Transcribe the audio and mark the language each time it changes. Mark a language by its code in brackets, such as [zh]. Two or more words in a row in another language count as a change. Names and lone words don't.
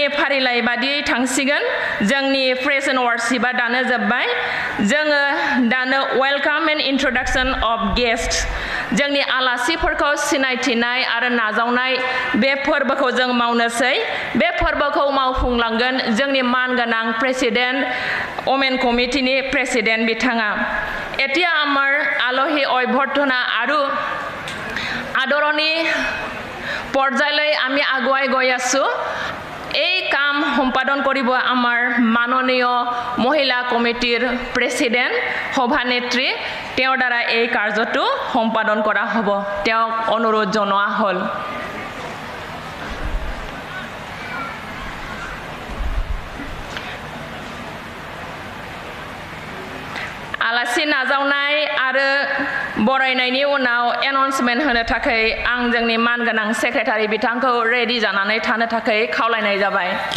[brx] फारिलाइ बादियै थांसिगोन जोंनि [en] praise and worshipआ [brx] दानो जोब्बाय जोङो दानो [en] welcome and introduction of guest [brx] जोंनि आलासिफोरखौ सिनायथिनाय आरो नाजावनाय बे फोरबोखौ जों मावनोसै बे फोरबोखौ मावफुंलांगोन जोंनि मानगोनां प्रेसिडेन्ट वमेन कमिटिनि प्रेसिडेन्ट बिथाङा [as] এতিয়া আমাৰ আলহী অভ্যৰ্থনা আৰু আদৰণি পৰ্যায়লৈ আমি আগুৱাই গৈ আছো এই কাম সম্পাদন কৰিব আমাৰ মাননীয় মহিলা কমিটিৰ প্ৰেসিডেন্ট সভানেত্ৰী তেওঁৰ দ্বাৰা এই কাৰ্যটো সম্পাদন কৰা হ'ব তেওঁক অনুৰোধ জনোৱা হ'ল [brx] आलासि नाजावनाय आरो बरायनायनि उनाव एनाउन्समेन्ट होनो थाखाय आं जोंनि मानगोनां सेक्रेटारि बिथांखौ रेडि जानानै थानो थाखाय खावलायनाय जाबाय